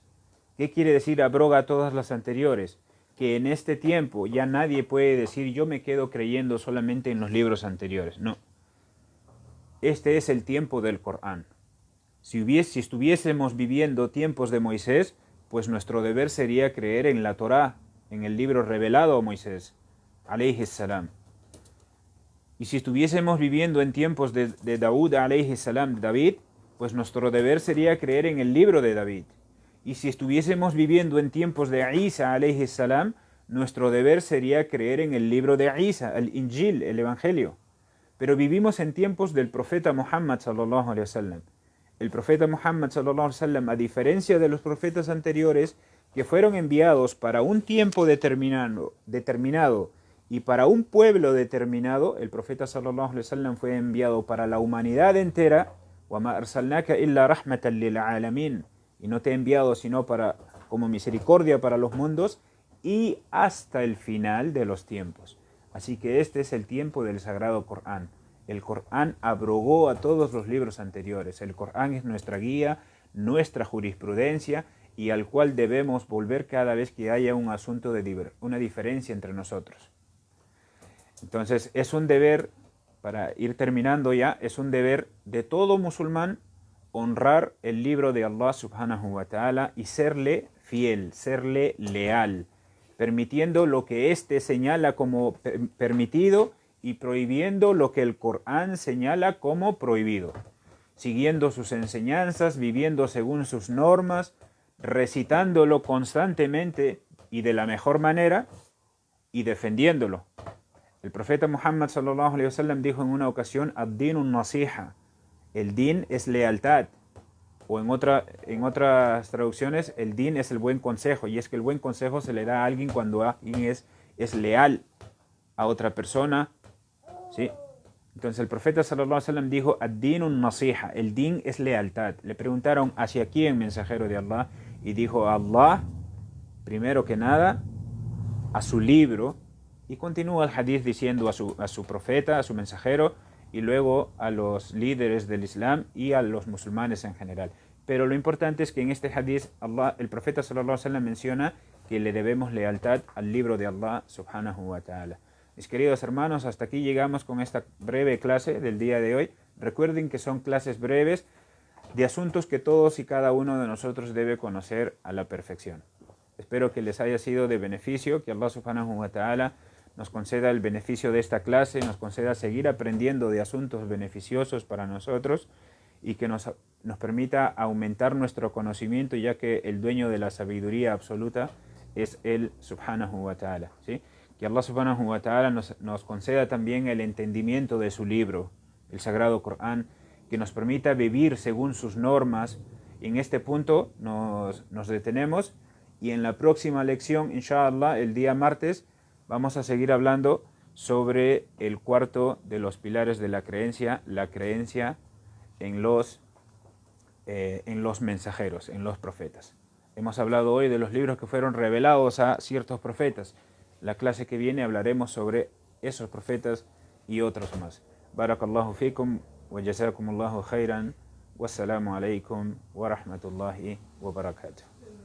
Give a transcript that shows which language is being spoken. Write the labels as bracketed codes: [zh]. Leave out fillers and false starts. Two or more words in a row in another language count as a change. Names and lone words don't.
[es] ¿Qué quiere decir abroga a todas las anteriores? Que en este tiempo ya nadie puede decir yo me quedo creyendo solamente en los libros anteriores. No. Este es el tiempo del Corán. Si estuviésemos viviendo tiempos de Moisés, pues nuestro deber sería creer en la Torá, en el libro revelado a Moisés, [ar] عليه السلام. [es] Y si estuviésemos viviendo en tiempos de Daud, [ar] عليه السلام, [es] de David, pues nuestro deber sería creer en el libro de David. Y si estuviésemos viviendo en tiempos de Isa, [ar] عليه السلام, [es] nuestro deber sería creer en el libro de Isa, el Injil, el Evangelio. Pero vivimos en tiempos del profeta Muhammad [ar] صلى الله عليه وسلم. [es] El profeta Muhammad [ar] صلى الله عليه وسلم, [es] a diferencia de los profetas anteriores que fueron enviados para un tiempo determinado y para un pueblo determinado, el profeta [ar] صلى الله عليه وسلم [es] fue enviado para la humanidad entera. [ar] وَمَا أَرْسَلْنَاكَ إِلَّا رَحْمَةً لِلْعَالَمِينَ. [es] Y no te he enviado sino como misericordia para los mundos y hasta el final de los tiempos. Así que este es el tiempo del Sagrado Corán. El Corán abrogó a todos los libros anteriores. El Corán es nuestra guía, nuestra jurisprudencia y al cual debemos volver cada vez que haya un asunto una diferencia entre nosotros. Entonces es un deber, para ir terminando ya, es un deber de todo musulmán honrar el libro de Allah [ar] سبحانه وتعالى [es] y serle fiel, serle leal, permitiendo lo que éste señala como permitido y prohibiendo lo que el Corán señala como prohibido, siguiendo sus enseñanzas, viviendo según sus normas, recitándolo constantemente y de la mejor manera y defendiéndolo. El profeta Muhammad [ar] صلى الله عليه وسلم [es] dijo en una ocasión: [ar] الدين النصيحة, [es] el din es lealtad, o en otras traducciones el din es el buen consejo, y es que el buen consejo se le da a alguien cuando alguien es leal a otra persona, ¿sí? Entonces el profeta [ar] صلى الله عليه وسلم [es] dijo: [ar] الدين النصيحة, [es] el din es lealtad. Le preguntaron hacia quién, mensajero de Allah, y dijo: a Allah, primero que nada, a su libro. Y continúa el hadith diciendo a su profeta, a su mensajero, y luego a los líderes del Islam y a los musulmanes en general. Pero lo importante es que en este hadith el profeta [ar] صلى الله عليه وسلم [es] menciona que le debemos lealtad al libro de Allah [ar] سبحانه وتعالى. [es] Mis queridos hermanos, hasta aquí llegamos con esta breve clase del día de hoy. Recuerden que son clases breves de asuntos que todos y cada uno de nosotros debe conocer a la perfección. Espero que les haya sido de beneficio, que Allah [ar] سبحانه وتعالى [es] nos conceda el beneficio de esta clase, nos conceda seguir aprendiendo de asuntos beneficiosos para nosotros y que nos permita aumentar nuestro conocimiento, ya que el dueño de la sabiduría absoluta es Él [ar] سبحانه وتعالى, [es] ¿sí? Que Allah [ar] سبحانه وتعالى [es] nos conceda también el entendimiento de su libro, el Sagrado Corán, que nos permita vivir según sus normas. En este punto nos detenemos y en la próxima lección, inshallah, el día martes, vamos a seguir hablando sobre el cuarto de los pilares de la creencia en los mensajeros, en los profetas. Hemos hablado hoy de los libros que fueron revelados a ciertos profetas. La clase que viene hablaremos sobre esos profetas y otros más. [ar] بارك الله فيكم وجزاكم الله خيرا. والسلام عليكم ورحمة الله وبركاته.